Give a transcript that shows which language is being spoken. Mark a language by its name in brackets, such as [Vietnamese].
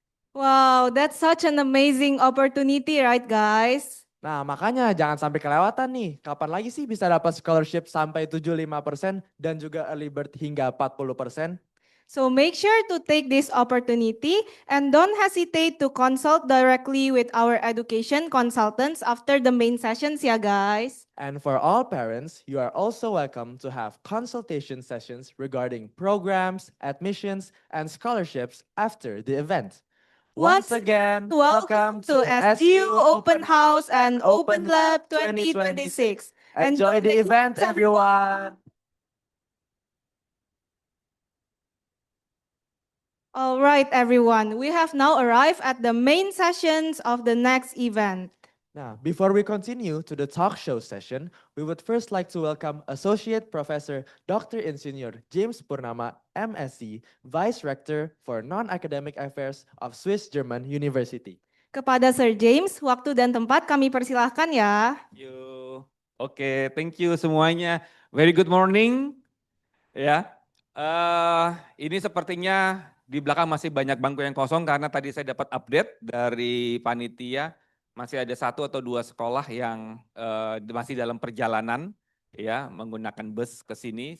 [English] Wow, that's such an amazing opportunity, right, guys? [Indonesian] Nah, makanya jangan sampai kelewatan nih. Kapan lagi sih bisa dapat scholarship sampai 75% dan juga [English] early bird [Indonesian] hingga 40%? [English] So make sure to take this opportunity and don't hesitate to consult directly with our education consultants after the main sessions, [Indonesian] ya, [English] guys. And for all parents, you are also welcome to have consultation sessions regarding programs, admissions, and scholarships after the event. Once again, welcome to SGU SU Open House and Open Lab 2026. Enjoy the event, everyone! All right, everyone. We have now arrived at the main sessions of the next event. Now, before we continue to the talk show session, we would first like to welcome Associate Professor Dr. Insinyur James Purnama, MSc, Vice Rector for Non-Academic Affairs of Swiss German University. [Indonesian] Kepada Sir James, waktu dan tempat kami persilahkan ya. [English] You. [Indonesian] Oke, [English] thank you [Indonesian] semuanya. [English] Very good morning. [Indonesian] Ya, ini sepertinya di belakang masih banyak bangku yang kosong karena tadi saya dapat update dari panitia masih ada 1 atau 2 sekolah yang masih dalam perjalanan ya menggunakan bus ke sini.